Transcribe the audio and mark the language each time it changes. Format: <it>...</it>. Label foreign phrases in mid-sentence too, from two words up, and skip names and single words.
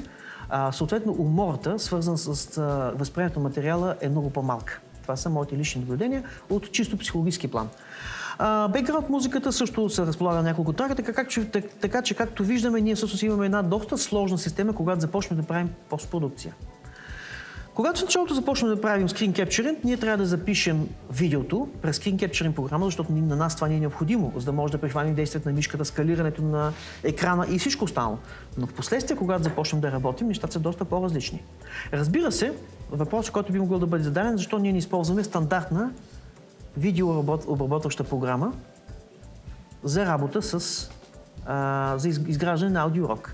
<bg>Съответно, умората, свързан с възприемането на материала, е много по-малка. Това са моите лични наблюдения от чисто психологически план. Бекграунд музиката също се разполага на няколко трага, така че както виждаме, ние всъщност имаме една доста сложна система, когато започнем да правим постпродукция. Когато в началото започнем да правим</bg> <en>screen capturing,</en> <bg>ние трябва да запишем видеото през</bg> <en>screen capturing</en> <bg>програма, защото на нас това не е необходимо, за да може да прихваним действието на мишката, скалирането на екрана и всичко останало. Но в последствие, когато започнем да работим, нещата са доста по-различни. Разбира се, въпросът, който би могъл да бъде зададен, защо ние не използваме стандартна видеообработваща програма за работа за изграждане на аудиоурок.</bg>